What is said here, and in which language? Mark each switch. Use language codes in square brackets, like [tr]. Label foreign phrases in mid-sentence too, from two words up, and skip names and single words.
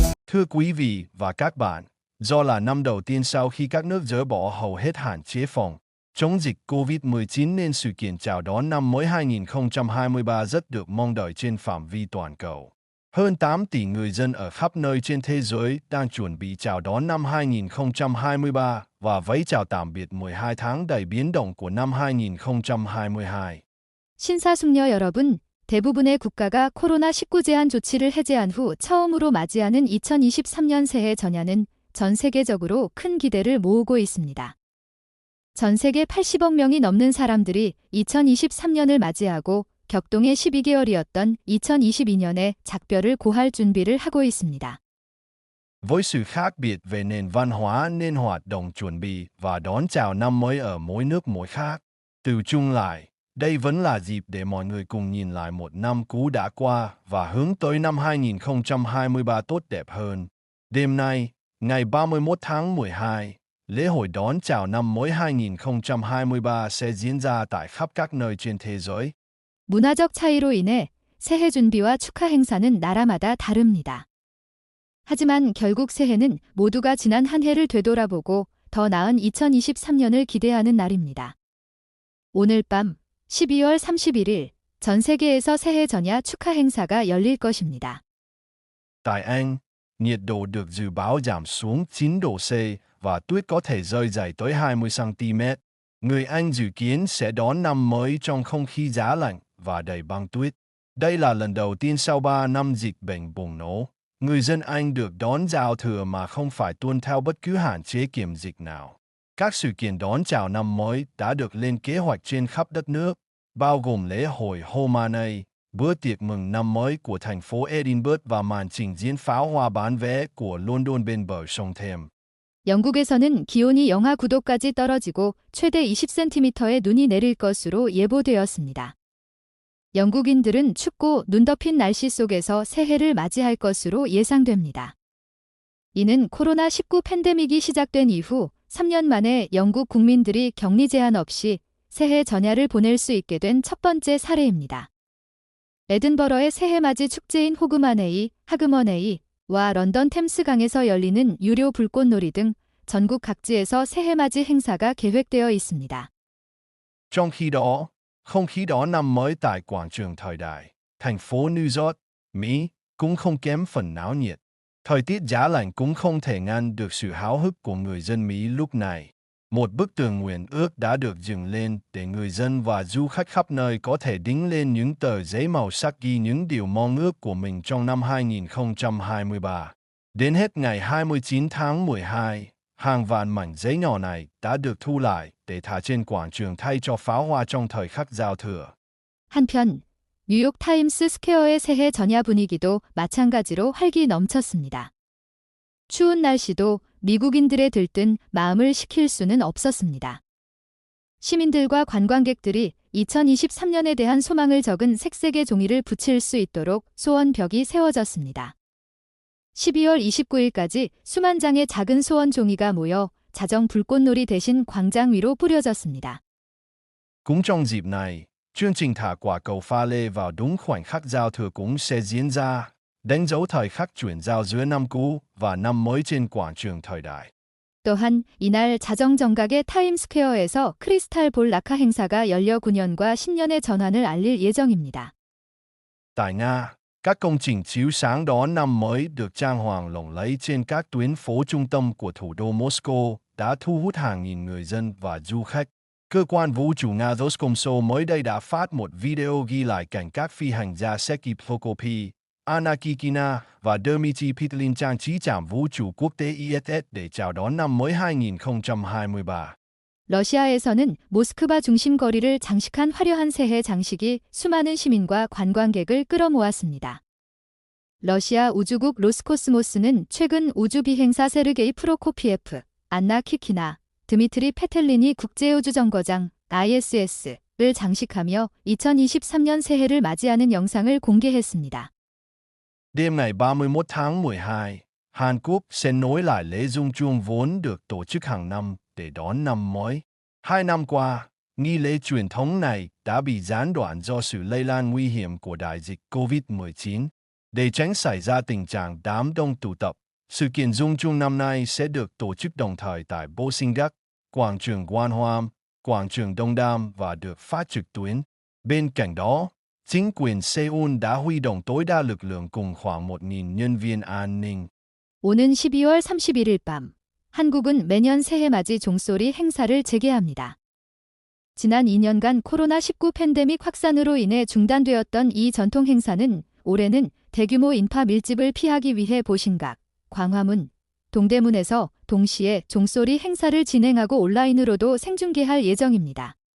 [vi] Thưa quý vị và các bạn, do là năm đầu tiên sau khi các nước dỡ bỏ hầu hết hạn chế phòng chống dịch COVID-19 nên sự kiện chào đón năm mới 2023 rất được mong đợi trên phạm vi toàn cầu. Hơn 8 tỷ người dân ở khắp nơi trên thế giới đang chuẩn bị chào đón năm 2023 và vẫy chào tạm biệt 12 tháng đầy biến động của năm 2022. [ko] 신사숙녀 여러분, 대부분의 국가가 코로나19 제한 조치를 해제한 후 처음으로 맞이하는 2023년 새해 전야는 전 세계적으로 큰 기대를 모으고 있습니다. 전 세계 80억 명이 넘는 사람들이 2023년을 맞이하고 격동의 12개월이었던 2022년에 작별을 고할 준비를 하고 있습니다. [vi] Với sự khác biệt về nền văn hóa nên hoạt động chuẩn bị và đón chào năm mới ở mỗi nước mỗi khác. Từ chung lại, đây vẫn là dịp để mọi người cùng nhìn lại một năm cũ đã qua và hướng tới năm 2023 tốt đẹp hơn. Đêm nay, ngày 31 tháng 12, lễ hội đón chào năm mới 2023 sẽ diễn ra tại khắp các nơi trên thế giới. [ko] 문화적 차이로 인해 새해 준비와 축하 행사는 나라마다 다릅니다. 하지만 결국 새해는 모두가 지난 한 해를 되돌아보고 더 나은 2023년을 기대하는 날입니다. 오늘 밤 12월 31일 전 세계에서 새해 전야 축하 행사가 열릴 것입니다. [vi] Tại Anh, nhiệt độ được dự báo giảm xuống 9 độ C và tuyết có thể rơi dày tới 20 cm. Người Anh dự kiến sẽ đón năm mới trong không khí giá lạnh và đầy băng tuyết. Đây là lần đầu tiên sau 3 năm dịch bệnh bùng nổ, người dân Anh được đón giao thừa mà không phải tuân theo bất cứ hạn chế kiểm dịch nào. Các sự kiện đón chào năm mới đã được lên kế hoạch trên khắp đất nước, bao gồm lễ hội Hogmanay, bữa tiệc mừng năm mới của thành phố Edinburgh và màn trình diễn pháo hoa bán vé của London bên bờ sông Thames. [ko] 영국에서는 기온이 영하 9도까지 떨어지고 최대 20cm의 눈이 내릴 것으로 예보되었습니다. 영국인들은 춥고 눈 덮인 날씨 속에서 새해를 맞이할 것으로 예상됩니다. 이는 코로나19 팬데믹이 시작된 이후 3년 만에 영국 국민들이 격리 제한 없이 새해 전야를 보낼 수 있게 된 첫 번째 사례입니다. 에든버러의 새해맞이 축제인 하그머네이와 런던 템스강에서 열리는 유료 불꽃놀이 등 전국 각지에서 새해맞이 행사가 계획되어 있습니다. [vi] Trong khi đó, không khí đón năm mới tại quảng trường thời đại, thành phố New York, Mỹ cũng không kém phần náo nhiệt. Thời tiết giá lạnh cũng không thể ngăn được sự háo hức của người dân Mỹ lúc này. Một bức tường nguyện ước đã được dựng lên để người dân và du khách khắp nơi có thể đính lên những tờ giấy màu sắc ghi những điều mong ước của mình trong năm 2023. Đến hết ngày 29 tháng 12, hàng vạn mảnh giấy nhỏ này đã được thu lại để thả trên quảng trường thay cho pháo hoa trong thời khắc giao thừa. [ko] 한편 뉴욕 타임스 스퀘어의 새해 전야 분위기도 마찬가지로 활기 넘쳤습니다. 추운 날씨도 미국인들의 들뜬 마음을 식힐 수는 없었습니다. 시민들과 관광객들이 2023년에 대한 소망을 적은 색색의 종이를 붙일 수 있도록 소원벽이 세워졌습니다. 12월 29일까지 수만 장의 작은 소원 종이가 모여 자정 불꽃놀이 대신 광장 위로 뿌려졌습니다. [vi] Cũng trong dịp này, chương trình thả quả cầu pha lê vào đúng khoảnh khắc giao thừa cũng sẽ diễn ra, đánh dấu thời khắc chuyển giao giữa năm cũ và năm mới trên quảng trường thời đại. [ko] 또한 이날 자정 정각의 타임스퀘어에서 크리스탈 볼 낙하 행사가 열려 9년과 신년의 전환을 알릴 예정입니다. [vi] Tại Nga, các công trình chiếu sáng đón năm mới được trang hoàng lộng lẫy trên các tuyến phố trung tâm của thủ đô Moscow đã thu hút hàng nghìn người dân và du khách. Cơ quan vũ trụ Nga Roskomsomol mới đây đã phát một video ghi lại cảnh các phi hành gia Sergei Prokopy, Anna Kikina và Dmitry Petlin trang trí trạm vũ trụ quốc tế ISS để chào đón năm mới 2023. [ko] 러시아에서는 모스크바 중심 거리를 장식한 화려한 새해 장식이 수많은 시민과 관광객을 끌어모았습니다. 러시아 우주국 로스코스모스는 최근 우주 비행사 세르게이 프로코피에프, 안나 키키나, 드미트리 페텔린이 국제우주정거장 ISS를 장식하며 2023년 새해를 맞이하는 영상을 공개했습니다. [vi] Đêm ngày 31 tháng 12, Hàn Quốc sẽ nối lại lễ rung chuông vốn được tổ chức hàng năm để đón năm mới. 2 năm qua, nghi lễ truyền thống này đã bị gián đoạn do sự lây lan nguy hiểm của đại dịch COVID-19. Để tránh xảy ra tình trạng đám đông tụ tập, Sự kiện dung chung năm nay sẽ được tổ chức đồng thời tại Bosingac, quảng trường Quan Hoam, quảng trường Đông Đam và được phát trực tuyến. Bên cạnh đó, chính quyền Seoul đã huy động tối đa lực lượng cùng khoảng 1.000 nhân viên an ninh. [ko] 오는 12월 31일 밤, 한국은 매년 새해맞이 종소리 행사를 재개합니다. 지난 2년간 코로나19 팬데믹 확산으로 인해 중단되었던 이 전통 행사는 올해는 대규모 인파 밀집을 피하기 위해 보신각, 광화문, 동대문에서 동시에 종소리 행사를 진행하고 온라인으로도 생중계할 예정입니다.